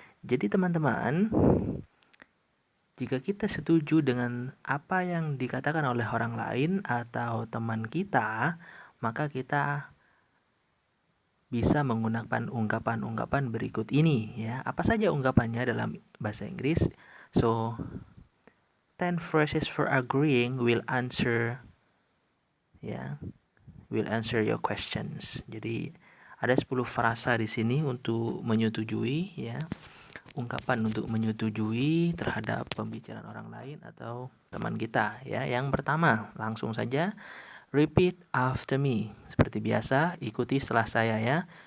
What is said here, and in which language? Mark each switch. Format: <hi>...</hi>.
<id>Jadi teman-teman, jika kita setuju dengan apa yang dikatakan oleh orang lain atau teman kita, maka kita bisa menggunakan ungkapan-ungkapan berikut ini ya. Apa saja ungkapannya dalam bahasa Inggris?</id> <en>So, 10 phrases for agreeing will answer your questions.</en> <id>Jadi ada 10 frasa di sini untuk menyetujui ya. Ungkapan untuk menyetujui terhadap pembicaraan orang lain atau teman kita ya. Yang pertama, langsung saja,</id> <en>repeat after me.</en> <id>Seperti biasa, ikuti setelah saya ya.</id>